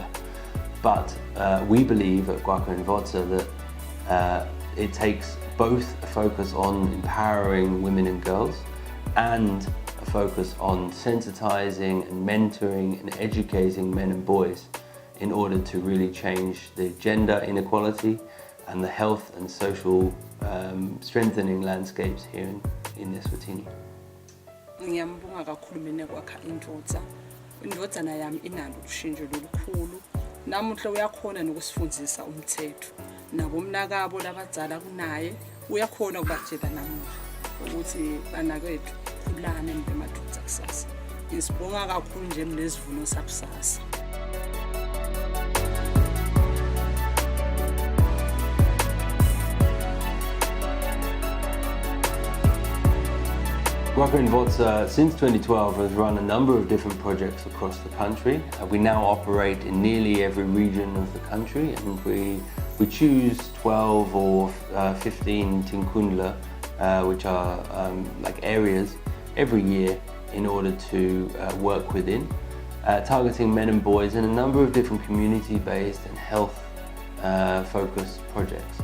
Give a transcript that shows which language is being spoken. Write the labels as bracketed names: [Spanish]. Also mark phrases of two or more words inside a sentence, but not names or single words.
[English] But we believe at Kwakha Indvodza that it takes both a focus on empowering women and girls and a focus on sensitizing and mentoring and educating men and boys in order to really change the gender inequality and the health and social strengthening landscapes here in Eswatini. [Swati] Ngiyambonga kakhulu mina Kwakha Indvodza. Indvodza nayami inalo ushintsho lolukhulu. Namuhla uyakhona nokusifundisa umthetho. Nabomnakabo labadzala kunaye uyakhona ukubatshela namuhla ukuthi banakethu khulane ngemadodza kusasa. Ngisibonga kakhulu nje Sivuno Sakusasa. [English] Kwakha Indvodza, since 2012, has run a number of different projects across the country. We now operate in nearly every region of the country, and we choose 12 or 15 tinkundla, which are like areas, every year in order to work within, targeting men and boys in a number of different community-based and health-focused projects.